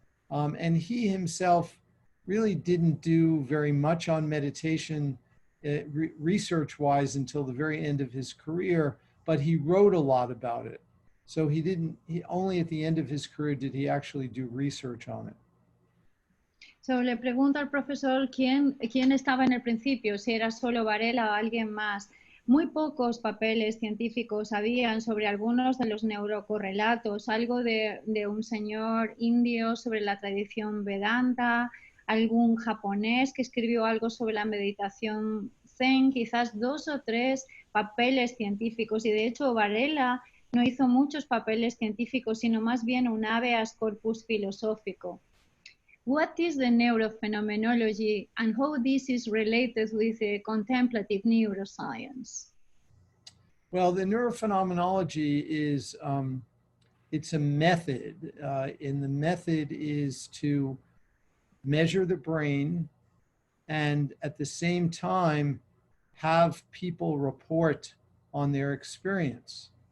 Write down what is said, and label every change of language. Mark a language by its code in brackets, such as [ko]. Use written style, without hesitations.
[en] And he himself really didn't do very much on meditation research-wise until the very end of his career, but he wrote a lot about it. So only at the end of his career did he actually do research on it. [es] So, le pregunta al profesor quién estaba en el principio, si era solo Varela o alguien más. Muy pocos papeles científicos habían sobre algunos de los neurocorrelatos, algo de un señor indio sobre la tradición Vedanta, algún japonés que escribió algo sobre la meditación Zen, quizás 2 o 3 papeles científicos. Y de hecho Varela no hizo muchos papeles científicos, sino más bien un habeas corpus filosófico. [en] What is the neurophenomenology and how this is related with the contemplative neuroscience? Well, the neurophenomenology is, it's a method, and the method is to measure the brain and at the same time have people report on their experience.